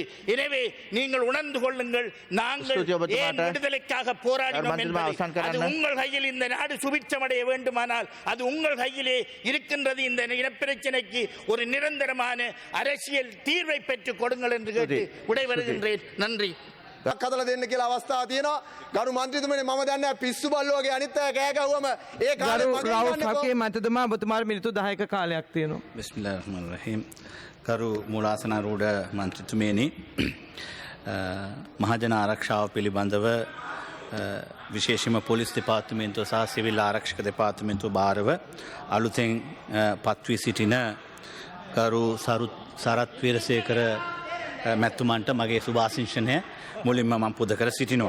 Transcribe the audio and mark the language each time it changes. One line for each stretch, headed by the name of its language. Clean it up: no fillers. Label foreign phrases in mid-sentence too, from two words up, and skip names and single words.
Tamil: எனவே நீங்கள் உணர்ந்து கொள்ளுங்கள், நாங்கள் ஏன் விடுதலைக்காக போராடினோம் என்பதை. அது உங்கள் கையில் இந்த நாடு சுபிட்சமடைய வேண்டுமானால் அது உங்கள் கையிலே இருக்கின்றது. இந்த இனப்பிரச்சனைக்கு ஒரு நிரந்தரமான அரசியல் தீர்வை பெற்றுக் கொடுங்கள் என்று கேட்டு விடைபெறுகின்றேன். நன்றி.
Sinhala: කදල දෙන්න කියලා අවස්ථාව තියෙනවා. ගරු මන්ත්‍රීතුමනි, මම දන්නේ පිස්සු බල්ලෝ වගේ අනිත් අය කෑ ගැහුවම ඒ කාලේ මගේ රාවුල් මන්ත්‍රීතුමා ඔබතුමාට මිනිත්තු 10ක කාලයක් තියෙනවා.
Arabic: بسم الله الرحمن الرحيم.
Sinhala: ගරු මූලාසනාරූඪ මන්ත්‍රීතුමනි, මහජන ආරක්ෂාව පිළිබඳව විශේෂයෙන්ම පොලිස් දෙපාර්තමේන්තුව සහ සිවිල් ආරක්ෂක දෙපාර්තමේන්තුව භාරව අලුතෙන් පත්වී සිටින ගරු සරත් වීරසේකර මැතිතුමන්ට මගේ සුභාශිංසනය මුලින්ම මම පුද කර සිටිනවා.